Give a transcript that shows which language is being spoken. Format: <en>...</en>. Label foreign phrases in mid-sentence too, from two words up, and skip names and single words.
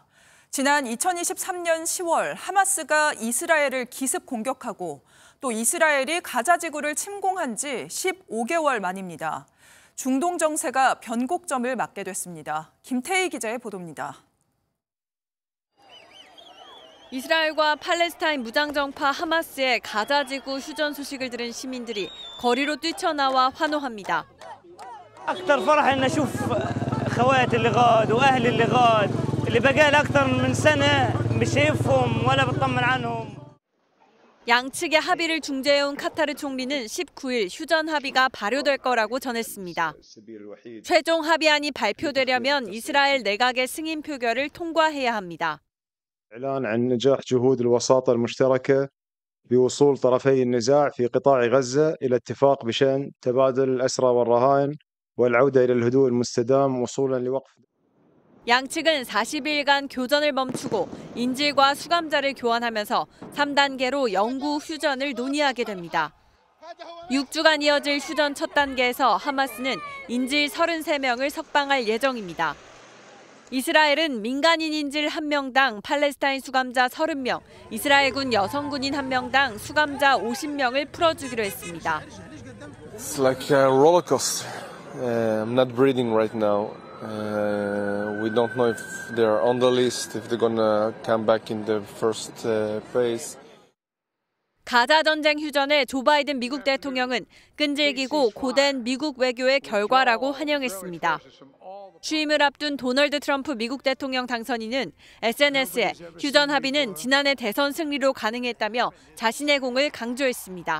<ko>지난 2023년 10월 하마스가 이스라엘을 기습 공격하고 또 이스라엘이 가자지구를 침공한 지 15개월 만입니다. 중동 정세가 변곡점을 맞게 됐습니다. 김태희 기자의 보도입니다. 이스라엘과 팔레스타인 무장정파 하마스의 가자지구 휴전 소식을 들은 시민들이 거리로 뛰쳐나와 환호합니다.</ko> <ar>أكثر فرح إن أشوف خواتي اللي غاد وأهلي اللي غاد اللي بقى لي أكثر من سنة مش شايفهم ولا بطمن عنهم.</ar> <ko>양측의 합의를 중재해온 카타르 총리는 19일 휴전 합의가 발효될 거라고 전했습니다. 최종 합의안이 발표되려면 이스라엘 내각의 승인 표결을 통과해야 합니다.</ko> <ar>إعلان عن نجاح جهود الوساطة المشتركة بوصول طرفي النزاع في قطاع غزة إلى اتفاق بشأن تبادل الأسرى والرهائن والعودة إلى الهدوء المستدام وصولا لوقف.</ar> <ko>양측은 40일간 교전을 멈추고 인질과 수감자를 교환하면서 3단계로 영구 휴전을 논의하게 됩니다. 6주간 이어질 휴전 첫 단계에서 하마스는 인질 33명을 석방할 예정입니다. 이스라엘은 민간인 인질 1명당 팔레스타인 수감자 30명, 이스라엘군 여성군인 1명당 수감자 50명을 풀어주기로 했습니다.</ko> <en>It's like a roller coaster. I'm not breathing right now. We don't know if they're on the list, if they're gonna come back in the first phase.</en> <ko>가자 전쟁 휴전의 조 바이든 미국 대통령은 끈질기고 고된 미국 외교의 결과라고 환영했습니다. 취임을 앞둔 도널드 트럼프 미국 대통령 당선인은 SNS에 휴전 합의는 지난해 대선 승리로 가능했다며 자신의 공을 강조했습니다.</ko>